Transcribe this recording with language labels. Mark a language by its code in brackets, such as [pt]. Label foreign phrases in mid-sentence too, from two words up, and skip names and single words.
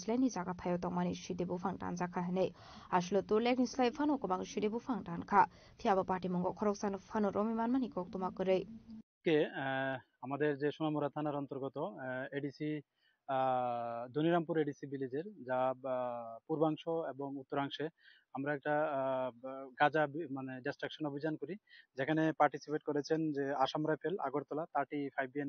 [trp] leni jaga thayo tongmani shide bufang tanjaka hene ashlo to lek nislai phano kobang shide bufang tanka thiaba party mungo khoroksan phano romi manmani koktuma korei [bn] কে আমাদের যে সোনামুড়া থানার অন্তর্গত এডিসি দনিরামপুর এডিসি ভিলেজের যা পূর্বাংশ এবং উত্তরাংশে আমরা একটা গাঁজা মানে ডিস্ট্রাকশন অভিযান করি যেখানে পার্টিসিপেট করেছেন যে আসাম রাইফেল আগরতলা 35 বিএন